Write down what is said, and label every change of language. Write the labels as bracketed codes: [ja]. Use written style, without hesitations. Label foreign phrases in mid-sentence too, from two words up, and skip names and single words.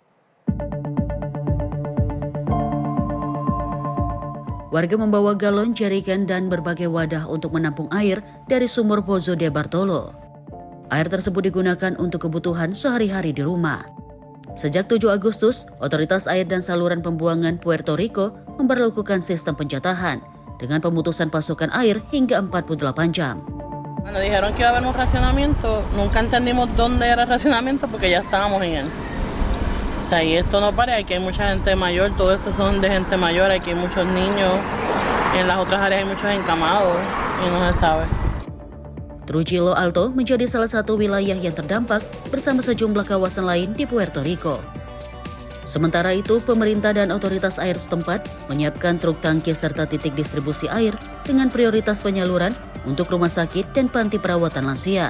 [id] Warga membawa galon, jerigen, dan berbagai wadah untuk menampung air dari sumur Pozo de Bartolo. Air tersebut digunakan untuk kebutuhan sehari-hari di rumah. Sejak 7 Agustus, Otoritas Air dan Saluran Pembuangan Puerto Rico memberlakukan sistem penjatahan dengan pemutusan pasokan air hingga 48 jam. [es] Cuando dijeron que iba a haber un racionamiento, nunca entendimos dónde era el racionamiento porque ya estábamos en él. Y esto no para, aquí hay mucha gente mayor, todo esto son de gente mayor, aquí hay muchos niños, en las otras áreas hay muchos encamados y no se sabe. [id] Trujillo Alto menjadi salah satu wilayah yang terdampak bersama sejumlah kawasan lain di Puerto Rico. Sementara itu, pemerintah dan otoritas air setempat menyiapkan truk tangki serta titik distribusi air dengan prioritas penyaluran untuk rumah sakit dan panti perawatan lansia.